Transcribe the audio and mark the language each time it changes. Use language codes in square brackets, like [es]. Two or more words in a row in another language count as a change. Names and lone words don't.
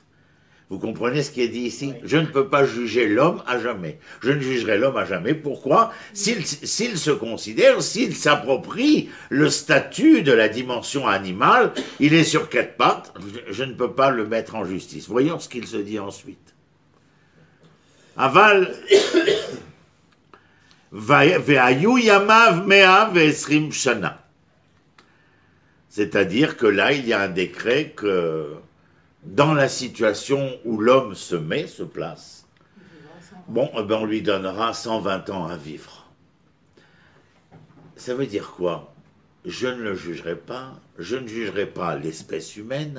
[fr] Vous comprenez ce qui est dit ici? Je ne peux pas juger l'homme à jamais. Je ne jugerai l'homme à jamais. Pourquoi? S'il se considère, s'il s'approprie le statut de la dimension animale, il est sur 4 pattes, je ne peux pas le mettre en justice. Voyons ce qu'il se dit ensuite. [he] אבל, והיו ימיו מאה ועשרים שנה. [fr] C'est-à-dire que là, il y a un décret que dans la situation où l'homme se place, bon, on lui donnera 120 ans à vivre. Ça veut dire quoi? Je ne le jugerai pas, je ne jugerai pas l'espèce humaine.